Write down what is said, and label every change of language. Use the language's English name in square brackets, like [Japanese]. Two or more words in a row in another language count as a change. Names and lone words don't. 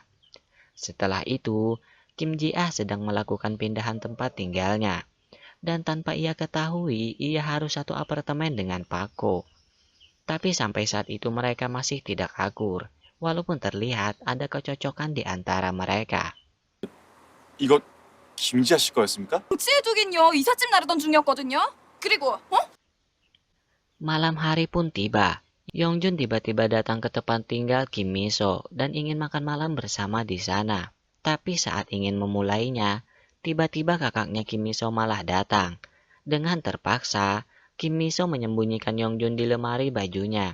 [Indonesian] Setelah itu, Kim Ji-ah sedang melakukan pindahan tempat tinggalnya. Dan tanpa ia ketahui, ia harus satu apartemen dengan Pak Ko. Tapi sampai saat itu mereka masih tidak akur, walaupun terlihat ada kecocokan di antara mereka. [Korean] 이거 김지아 씨 거였습니까? 지혜족은요 이삿짐 나르던 중이었거든요. 그리고 [Indonesian] Malam hari pun tiba. Yongjun tiba-tiba datang ke tempat tinggal Kim Miso dan ingin makan malam bersama di sana. Tapi saat ingin memulainya, tiba-tiba kakaknya Kim Miso malah datang. Dengan terpaksa, Kim Miso menyembunyikan Yongjun di lemari bajunya.